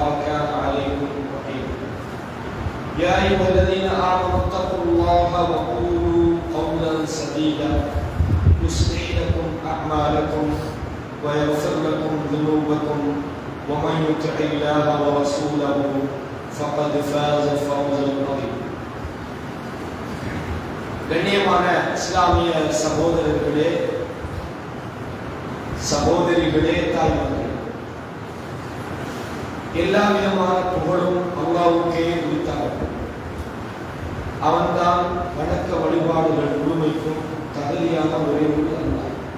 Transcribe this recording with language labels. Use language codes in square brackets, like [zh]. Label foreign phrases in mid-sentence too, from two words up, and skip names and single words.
[ar] كان عليكم رقيبا يا أيها الذين آمنوا اتقوا الله وقولوا قولا سديدا يصلح لكم أعمالكم ويغفر لكم ذنوبكم ومن يطع الله ورسوله فقد فاز فوزا عظيما [ta] கண்ணியமான இஸ்லாமிய சகோதரர்களே சகோதரிகளே தாய்மார்களே, எல்லா விதமான புகழும் அல்லாஹ்வுக்கே உரித்தாகும். அவன்தான் வணக்க வழிபாடுகள் முழுமைக்கும் தகுதியான ஒரே ஒரு அல்லாஹ்.